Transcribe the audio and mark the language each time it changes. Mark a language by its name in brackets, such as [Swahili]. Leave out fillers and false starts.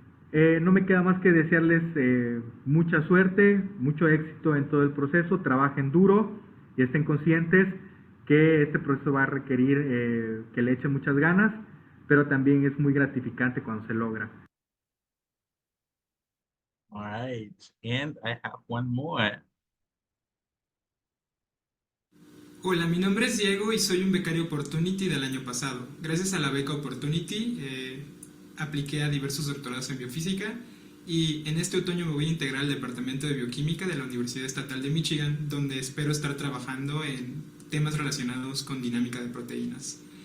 [Spanish] No me queda más que desearles mucha suerte, mucho éxito en todo el proceso, trabajen duro y estén conscientes que este proceso va a requerir que le echen muchas ganas, pero también es muy gratificante cuando se logra. [English] All right, and I have one more. [Spanish] Hola, mi nombre es Diego y soy un becario Opportunity del año pasado. Gracias a la beca Opportunity apliqué a diversos doctorados en biofísica y en este otoño me voy a integrar al Departamento de Bioquímica de la Universidad Estatal de Michigan, donde espero estar trabajando en temas relacionados con dinámica de proteínas.